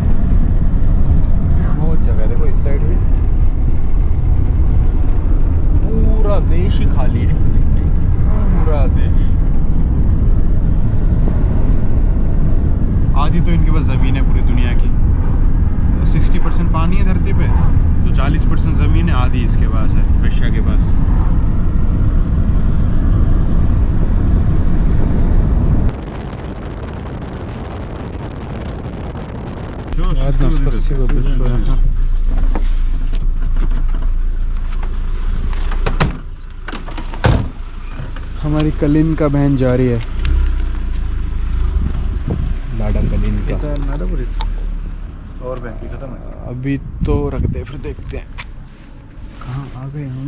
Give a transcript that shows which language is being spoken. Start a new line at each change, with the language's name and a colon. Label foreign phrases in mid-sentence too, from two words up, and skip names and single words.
Hindi: बहुत जगह है, देखो इस साइड भी पूरा देश ही खाली है, पूरा देश। आधी तो इनके पास ज़मीन है पूरी दुनिया की, 60% पानी है धरती पे, तो 40% ज़मीन है, आधी इसके पास है, रशिया के पास।
Russian: Ладно, спасибо большое.
Hindi: हमारी कलिन का बहन जा रही है, लाडा कलिन का। और बैंक की खत्म है। अभी तो रख दे, फिर देखते हैं कहाँ आ गए हम।